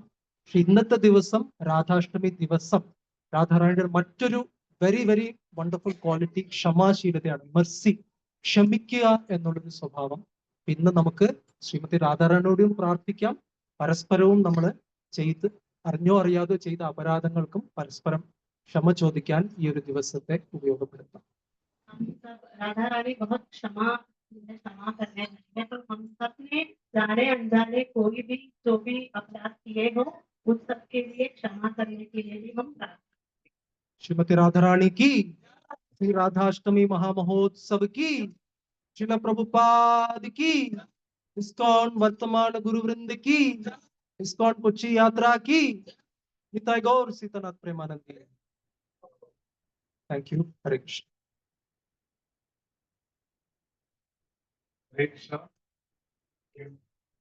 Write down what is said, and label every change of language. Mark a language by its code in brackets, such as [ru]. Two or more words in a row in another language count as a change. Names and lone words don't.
[ml] പക്ഷെ ഇന്നത്തെ ദിവസം രാധാഷ്ടമി ദിവസം രാധാറാണിയുടെ മറ്റൊരു [en] very very wonderful quality [ml] ക്ഷമാശീലതയാണ്. മെർസി, ക്ഷമിക്കുക എന്നുള്ളൊരു സ്വഭാവം. ഇന്ന് നമുക്ക് ശ്രീമതി രാധാറാണിയോടും പ്രാർത്ഥിക്കാം, പരസ്പരവും നമ്മൾ അറിഞ്ഞോ അറിയാതോ ചെയ്ത അപരാധങ്ങൾക്കും പരസ്പരം ക്ഷമ ചോദിക്കാൻ ഈ ഒരു ദിവസത്തെ ഉപയോഗപ്പെടുത്താം. [hi] हम सब राधा रानी बहुत क्षमा करने हैं, तो हम सब ने जाने अनजाने कोई भी जो भी अपराध किए हो उन सब के लिए क्षमा करने के लिए भी हम प्रार्थना श्रीमती राधारानी की, श्री राधाष्टमी महामहोत्सव की, श्रील प्रभुपाद की, इस्कॉन वर्तमान गुरुवृंद की, इस्कॉन कोच्चि यात्रा की, निताय गौर सीतानाथ प्रेमानंदी। [en] thank you. [hi] हरे कृष्ण। हरे कृष्ण।